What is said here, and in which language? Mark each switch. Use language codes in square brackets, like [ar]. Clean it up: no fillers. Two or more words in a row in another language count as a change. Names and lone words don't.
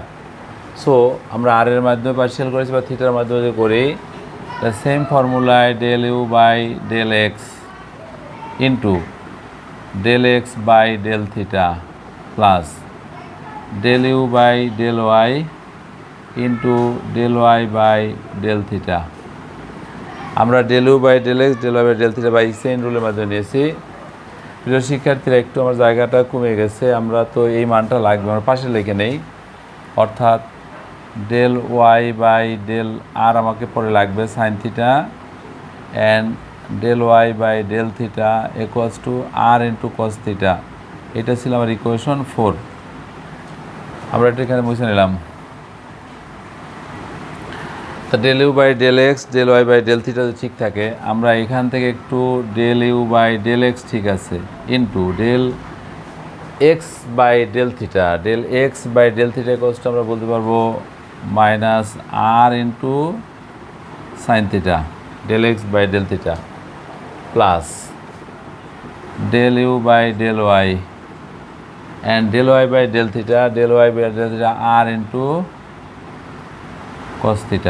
[bn] সো আমরা আর এর মাধ্যমে পার্শিয়াল করেছি বা থিটার মাধ্যমে করি, [en] the same formula del u by del x into del x by del theta plus del u by del y into del y by del theta. [bn] আমরা [en] del u by del x, del y by del theta by chain rule [bn] মাধ্যমে নিয়েছি। প্রিয় শিক্ষার্থীরা, একটু আমার জায়গাটা কমে গেছে, আমরা তো এই মানটা লাগবে, আমরা পাশে লিখে নেই, অর্থাৎ [en] del y by del r [bn] আমাকে পরে লাগবে [en] sine theta, and del y by del theta equals to r into cos theta [bn] এটা ছিল আমার ইকুয়েশন 4। আমরা এটা এখানে মুছে নিলাম। [en] তা del u by del x del y by del theta [bn] যদি ঠিক থাকে, আমরা এখান থেকে [en] একটু del u by del x [bn] ঠিক আছে [en] into del x by del theta, del x by del theta cos [bn] আমরা বলতে পারবো [en] minus r into sine theta del x by del theta plus del u by del y and del y by del theta del y by del theta r into cos theta.